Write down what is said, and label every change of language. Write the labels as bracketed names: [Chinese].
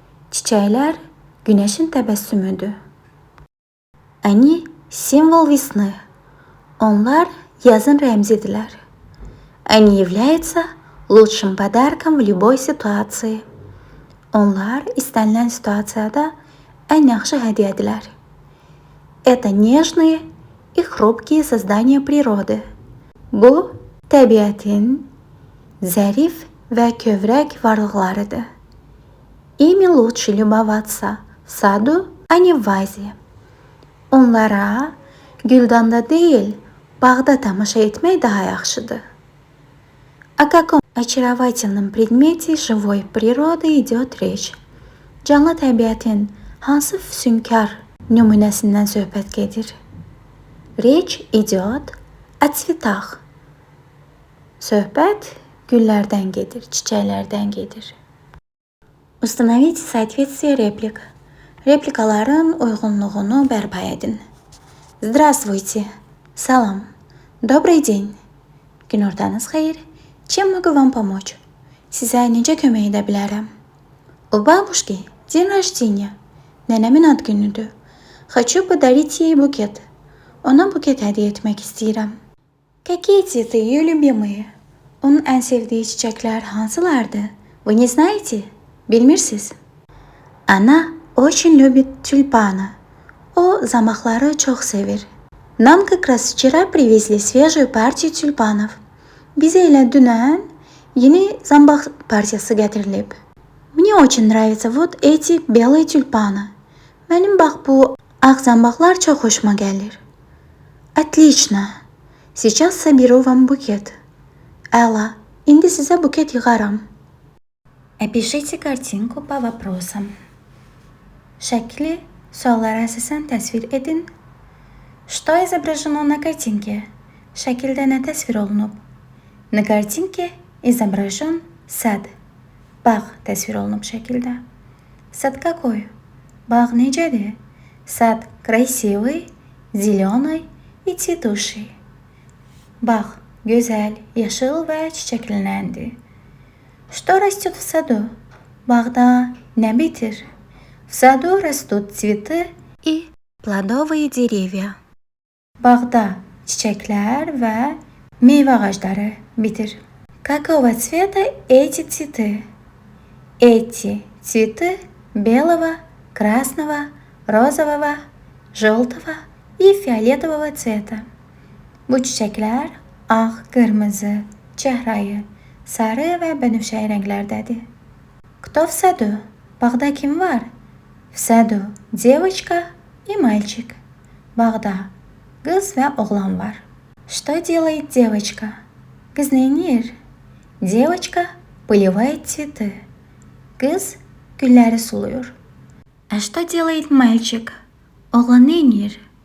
[Azerbaijani] Çiçekler güneşin tebessümüdür. [Russian] Они – символ весны. [Azerbaijani] Onlar yazın рәмзиdirlər. [Russian] Они являются лучшим подарком в любой ситуации. [Azerbaijani] Onlar istənilən situasiyada ən yaxşı hədiyyədirlər. [Russian] Это нежные и хрупкие создания природы. [Azerbaijani] Bu, təbiətin zərif və kövrək varlıqlarıdır. [Russian] Ими лучше любоваться в саду, а не в вазе. [Azerbaijani] Onlara güldanda değil, bağda tamaşa etmək daha yaxşıdır. [Russian] О каком очаровательном предмете живой природы идет речь? [Azerbaijani] Canlı təbiətin hansı füsunkar nümunəsindən söhbət gedir? [Russian] Речь идет о цветах. [Azerbaijani] Söhbət güllərdən gedir, çiçəklərdən gedir. [Russian] Установите соответствие реплик. [Azerbaijani] Репликаların uyğunluğunu bərpa edin. [Russian] Здравствуйте. [Azerbaijani] Salam. [Russian] Добрый день. [Azerbaijani] Günortanız xeyir. [Russian] Чем могу вам помочь? [Azerbaijani] Sizə necə kömək edə bilərəm? [Russian] У бабушки день рождения. [Azerbaijani] Nənəmin ad günüdür. [Russian] Хочу подарить ей букет. [Azerbaijani] Ona buket hədiyyə etmək istəyirəm. [Russian] Какие цветы ее любимые? [Azerbaijani] Onun ən sevdiyi çiçəklər hansılardır? [Russian] Вы не знаете? [Azerbaijani] Bilmirsiniz. [Russian] Она очень любит тюльпаны. [Azerbaijani] O zamaqları çox sevir. [Russian] Нам как раз вчера привезли свежую партию тюльпанов. [Azerbaijani] Bizə elə dünən yeni zambaq partiyası gətirilib. [Russian] Мне очень нравятся вот эти белые тюльпаны. [Azerbaijani] Mənim bax bu ağ zambaqlar çox xoşuma gəlir. [Russian] Отлично. Сейчас соберу вам букет. [Azerbaijani] Əla, indi sizə buket yığaram. [Russian] Опишите картинку по вопросам. [Azerbaijani] Şəkli suallara əsasən təsvir edin. [Russian] Что изображено на картинке? [Azerbaijani] Şəkildə nə təsvir olunub? [Russian] На картинке изображен сад. [Azerbaijani] Bağ təsvir olunub şəkildə. [Russian] Сад какой? [Azerbaijani] Bağ necədir? [Russian] Сад красивый, зеленый и цветущий. [Azerbaijani] Bağ gözəl, yaşıl və çiçəklənəndir. [Russian] Что растет в саду? [Azerbaijani] Bağda nə bitir? [Russian] В саду растут цветы и плодовые деревья. [Azerbaijani] Bağda çiçəklər və meyvə ağacları bitir. [Russian] Какого цвета эти цветы? Эти цветы белого, красного, розового, желтого и фиолетового цвета. [Azerbaijani] Bu çiçəklər ağ, qırmızı, çəhrayı, sarı və bənövşəyi rənglərdədir. [Russian] Кто в саду? [Azerbaijani] Bağda kim var? [Russian] В саду девочка и мальчик. [Azerbaijani] Bağda qız və oğlan var. [Russian] Что делает девочка? [Azerbaijani] Qız neynir? [Russian] Девочка поливает цветы. [Azerbaijani] Qız gülləri suluyur. [Russian] А что делает мальчик? [Azerbaijani] Oğlan neynir?